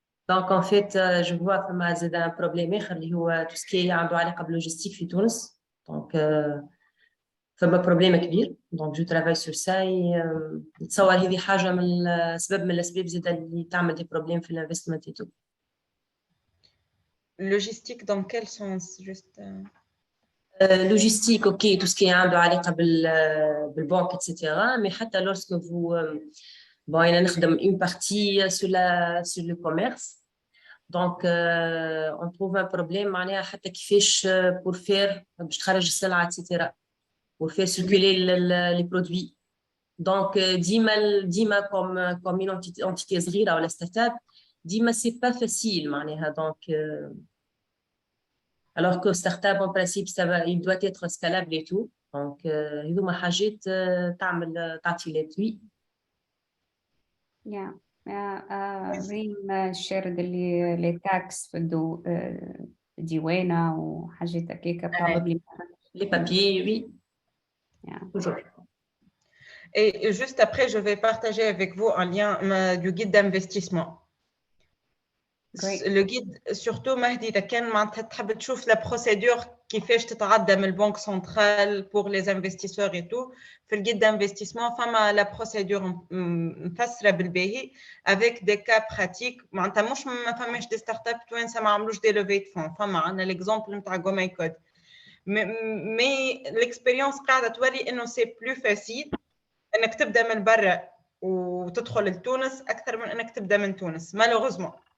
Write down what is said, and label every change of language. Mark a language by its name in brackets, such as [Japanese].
[French] Donc en fait, je vois [Arabic] فما زاد [French] un problème [Arabic] آخر اللي هو [French] tout ce qui [Arabic] عنده علاقة باللوجيستيك في تونس. [French] Donc [Arabic] فما بروبليم كبير. [French] Donc je travaille sur ça. [Arabic] نتصور هذه حاجة من الأسباب زاد اللي تعمل دي بروبليم في الانفستمنت [French] et tout. Logistique dans quel sens juste logistique, ok, tout ce qui est [Arabic] عنده علاقة بالبنك, [French] etc. Mais [Arabic] حتى [French] lorsque vous bon, [Arabic] أنا نخدم [French] une partie sur le commerce. Donc on trouve un problème [Arabic] معناها حتى كيفاش [French] pour faire [Arabic] باش تخرج السلعة, [French] etc. pour faire circuler les produits. Donc [Arabic] ديما [French] comme une entité [Arabic] صغيرة ولا [French] start-up, [Arabic] ديما [French] c'est pas facile [Arabic] معناها. [French] Donc alors que startup en principe il doit être scalable et tout. Donc [Arabic] هذوما حاجات تعطي [French] l'appui. [English] Yeah. [Arabic] ريم [English] shared [Arabic] اللي [French] les taxes [Arabic] فدو ديوانة وحاجات هكاكا [English] probably. [French] Les papiers, oui. [English] Yeah. [French] Toujours. Et juste après, je vais partager avec vous un lien du guide d'investissement. [English] Great. [French] Le guide, surtout [Arabic] Mahdi, إذا كان معناتها تحب تشوف [French] la procédure [Arabic] كيفاش تتعدى من البنك سنترال [French] pour les investisseurs et tout. [Arabic] في الجيد [French] d'investissement [Arabic] فما [French] la procédure [Arabic] مفسرة بالباهي [French] avec des cas pratiques. [Arabic] معناتها مش ما فماش [French] des startups [Arabic] توانسة ما عملوش [French] des levées de fonds. [Arabic] فما عندنا [French] l'exemple [Arabic] نتاع WOmentoring. [French] mais l'expérience [Arabic] قاعدة توري إنه [French] c'est plus facile [Arabic] إنك تبدأ من برا وتدخل لتونس أكثر من إنك تبدأ من تونس [French] malheureusement.